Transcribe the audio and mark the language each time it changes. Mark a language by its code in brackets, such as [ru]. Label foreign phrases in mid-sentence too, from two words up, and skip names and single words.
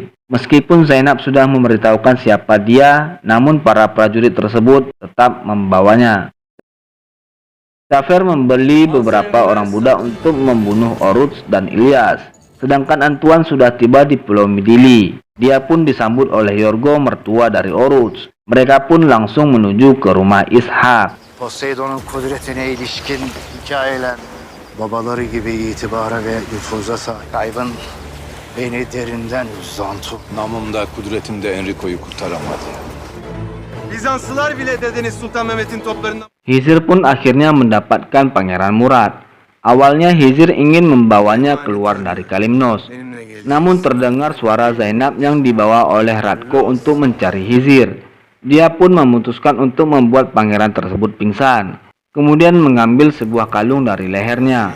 [id] Meskipun Zainab sudah memberitahukan siapa dia, namun para prajurit tersebut tetap membawanya. Jafar membeli beberapa orang budak untuk membunuh Oruç dan Ilyas. Sedangkan Antoine sudah tiba di Pulau Midilli. Dia pun disambut oleh Yorgo, mertua dari Oruç. Mereka pun langsung menuju ke rumah Ishak. [tr] Poseidon'un kudretine ilişkin hikayeler, babaları gibi itibara ve nüfuza sahip. Kaybın beni derinden üzdü Antu. Namımda, kudretimde Enrico'yu kurtaramadı. Bizanslılar bile dedeniz Sultan Mehmet'in toplarından... [id] Hizir pun akhirnya mendapatkan Pangeran Murad. Awalnya Hizir ingin membawanya keluar dari Kalimnos. Namun terdengar suara Zainab yang dibawa oleh Radko untuk mencari Hizir. Dia pun memutuskan untuk membuat pangeran tersebut pingsan. Kemudian mengambil sebuah kalung dari lehernya.